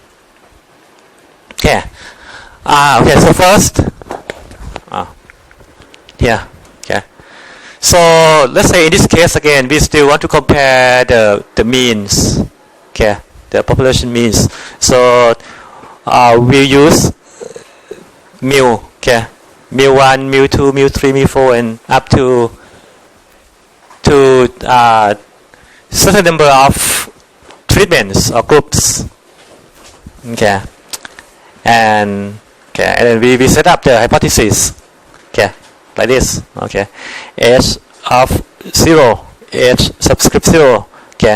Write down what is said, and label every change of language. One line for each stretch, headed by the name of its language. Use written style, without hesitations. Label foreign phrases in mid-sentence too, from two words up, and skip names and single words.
English: Okay. Okay. So first. Yeah. Okay. So let's say in this case again, we still want to compare the means. Okay. The population means. So we use mu. Okay. mu1, mu2, mu3, mu4, and up to certain number of treatments or groups. Okay. And then we set up the hypothesis. Okay. Like this. Okay. H of 0, H subscript 0. Okay.